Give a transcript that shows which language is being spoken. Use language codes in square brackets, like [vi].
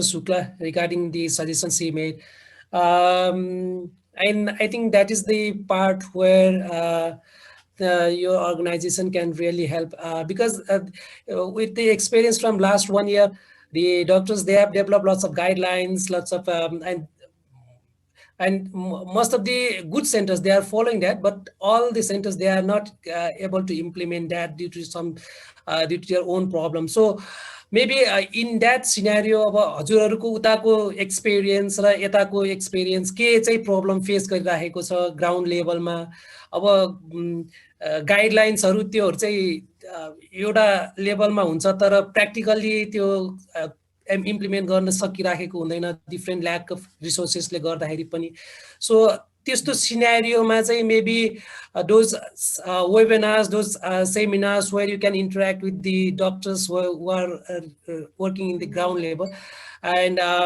[en] Shukla regarding the suggestions he made. And I think that is the part where your organization can really help because with the experience from last 1 year, the doctors, they have developed lots of guidelines, lots of, and most of the good centers, they are following that, but all the centers, they are not able to implement that due to due to their own problems. So maybe in that scenario, [ne] हजुरहरुको उताको experience र यताको experience के चाहिँ problem face गरिरहेको छ ground level मा, अब guidelines हरु त्योहरु चाहिँ एउटा लेभलमा हुन्छ तर प्र्याक्टिकल्ली त्यो इम्प्लिमेन्ट गर्न सकिराखेको हुँदैन डिफ्रेन्ट ल्याक अफ रिसोर्सेसले गर्दाखेरि पनि सो त्यस्तो सिनेरियोमा चाहिँ maybe [en] those webinars, those seminars where you can interact with the doctors who are working in the ground level and